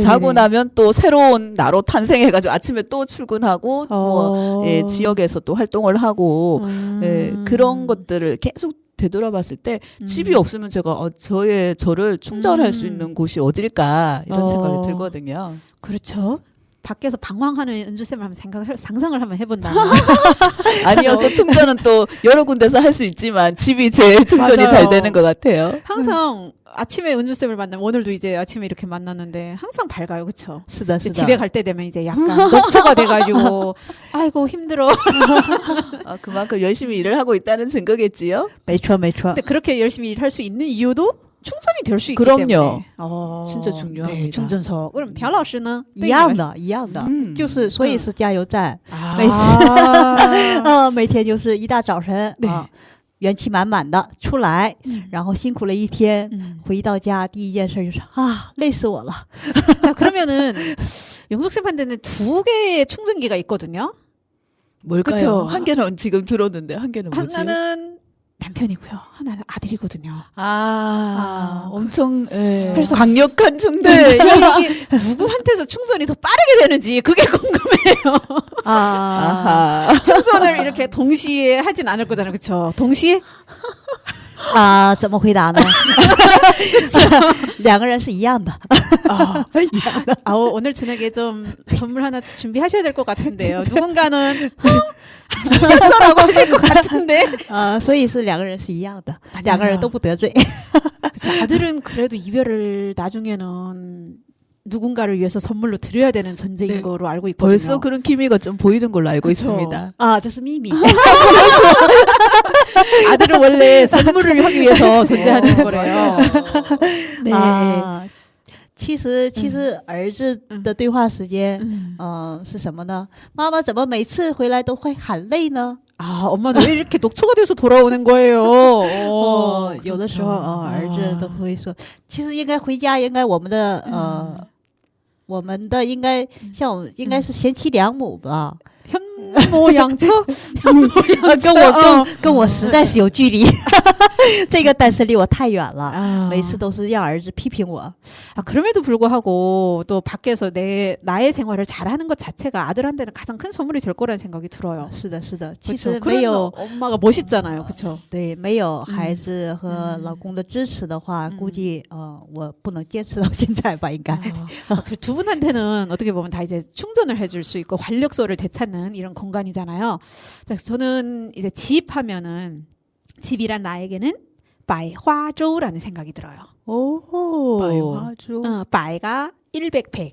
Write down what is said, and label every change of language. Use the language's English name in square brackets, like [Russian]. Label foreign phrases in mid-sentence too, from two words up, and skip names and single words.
[Korean] 자고 나면 또 새로운 나로 탄생해가지고 아침에 또 출근하고 뭐 예, 지역에서 또 활동을 하고 예, 그런 것들을 계속 되돌아봤을 때 집이 없으면 제가 저를 충전할 수 있는 곳이 어딜까 이런 생각이 들거든요. 그렇죠. 밖에서 방황하는 은주쌤을 한번 상상을 한번 해본다. 아니요, 또 충전은 또 여러 군데서 할 수 있지만 집이 제일 충전이 맞아요. 잘 되는 것 같아요. 항상 아침에 은주쌤을 만나면 오늘도 이제 아침에 이렇게 만났는데 항상 밝아요. 그쵸? [Chinese] 是的， [Korean] 이제 [Chinese] 是的。 [Korean] 집에 갈 때 되면 이제 약간 녹초가 돼가지고 아이고 힘들어. 그만큼 열심히 일을 하고 있다는 증거겠지요? [Chinese] 没错，没错 [Korean] 근데 。 그렇게 열심히 일할 수 있는 이유도 충전이 될 수 있기 그럼요. 때문에. 진짜 중요합니다. 네, 충전소. 그럼 [Chinese] 朴老师呢? 一样的，一样的，嗯就是所以是加油站， [Korean] 아. [Chinese] 每天就是一大早晨对啊，元气满满的出来，然后辛苦了一天， 回到家第一件事就是啊，累死我了。 [Korean] 자, 그러면은 영숙쌤한테는 2개의 충전기가 있거든요. 뭘까요? 그쵸. 한 개는 지금 들었는데 한 개는 뭐지? 하나는 남편이고요. 하나는 아들이거든요. 엄청 예. 그래서 강력한 충전. 네, 이게 누구한테서 충전이 더 빠르게 되는지 그게 궁금해요. [Chinese] 啊， [Korean] 아하. 충전을 이렇게 동시에 하진 않을 거잖아요. 그렇죠? 동시에? [Chinese] 啊，怎么回答呢？两个人是一样的。 [Korean] 오늘 저녁에 좀 선물 하나 준비하셔야 될 것 같은데요. 누군가는 이겼어라고 하실 것 같은데. [Chinese] 所以是两个人是一样的，两个人都不得罪。 [Korean] 그쵸, 아들은 그래도 이별을 나중에는 누군가를 위해서 선물로 드려야 되는 전제인 네. 거로 알고 있거든요. 벌써 그런 기미가 좀 보이는 걸로 알고 그쵸. 있습니다. [Chinese] 啊，这是秘密。 [Korean] 아들은 원래 선물을 하기 위해서 존재하는 거래요. 네. [Chinese] 啊，其实儿子的对话时间， 是什么呢？妈妈怎么每次回来都会喊累呢？ [Korean] 아, 엄마는 왜 이렇게 녹초가 돼서 돌아오는 거예요? [Chinese] 有的时候 [Korean] 그쵸. [Chinese] 儿子都会说，其实应该回家，应该我们的我们的应该像我们应该是贤妻良母吧。 [Korean] 현모양처? [Chinese] 跟我实在是有距离，这个单身离我太远了。 [Korean] 아. [Chinese] 每次都是让儿子批评我。 [Korean] 아, 그럼에도 불구하고 또 밖에서 나의 생활을 잘하는 것 자체가 아들한테는 가장 큰 선물이 될 거라는 생각이 들어요. [Chinese] 是的，是的，其 [Korean] 그쵸? [Chinese] 实 [Korean] 그런 [Chinese] 没有 [Korean] 엄마가 멋있잖아요. 그렇죠? [Chinese] 对没有孩子和老公的支持的话，估计我不能坚持到现在吧，应该。 [Korean] 두 분한테는 어떻게 보면 다 이제 충전을 해줄 수 있고 활력소를 되찾는 이런 공간이잖아요. 자, 저는 이제 집하면은 집이란 나에게는 바이화조라는 생각이 들어요. 오, 바이화조. 바이가 100, 100.